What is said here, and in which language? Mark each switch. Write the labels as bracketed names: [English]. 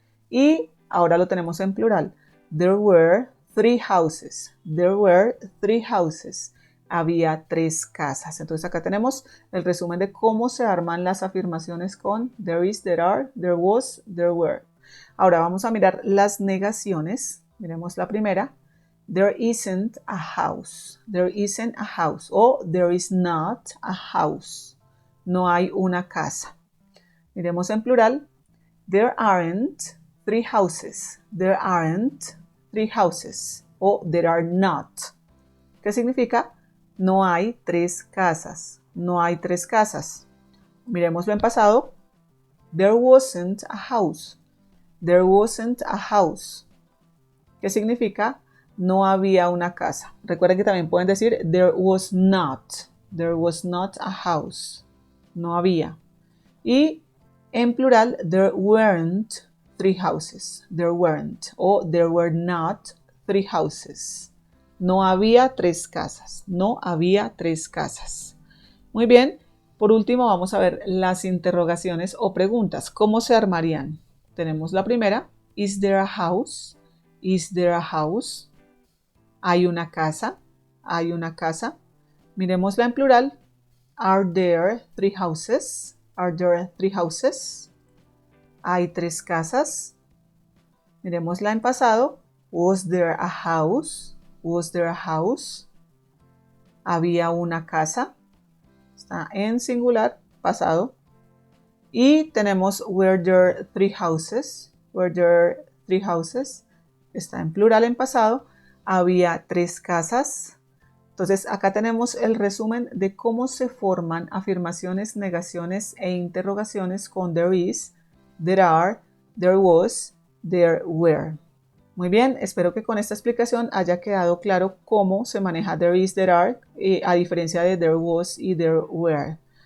[Spanish] Y ahora lo tenemos en plural. [English] There were three houses. There were three houses. [Spanish] Había tres casas. Entonces acá tenemos el resumen de cómo se arman las afirmaciones con [English] there is, there are, there was, there were. [Spanish] Ahora vamos a mirar las negaciones. Miremos la primera. [English] There isn't a house. There isn't a house. O there is not a house. [Spanish] No hay una casa. Miremos en plural. [English] There aren't three houses. There aren't three houses. [Spanish] O [English] there are not. [Spanish] ¿Qué significa? No hay tres casas. No hay tres casas. Miremoslo en pasado. [English] There wasn't a house. There wasn't a house. [Spanish] ¿Qué significa? No había una casa. Recuerden que también pueden decir [English] there was not. There was not a house. [Spanish] No había. Y en plural, [English] there weren't three houses. There weren't. O there were not three houses. [Spanish] No había tres casas. No había tres casas. Muy bien. Por último, vamos a ver las interrogaciones o preguntas. ¿Cómo se armarían? Tenemos la primera. [English] Is there a house? Is there a house? [Spanish] ¿Hay una casa? ¿Hay una casa? Miremosla en plural. [English] Are there three houses? Are there three houses? [Spanish] ¿Hay tres casas? Miremosla en pasado. [English] Was there a house? Was there a house? [Spanish] ¿Había una casa? Está en singular, pasado. Y tenemos [English] were there three houses? Were there three houses? [Spanish] Está en plural en pasado. Había tres casas. Entonces acá tenemos el resumen de cómo se forman afirmaciones, negaciones e interrogaciones con [English] there is, there are, there was, there were. [Spanish] Muy bien, espero que con esta explicación haya quedado claro cómo se maneja [English] there is, there are, [Spanish] a diferencia de [English] there was [Spanish] y [English] there were.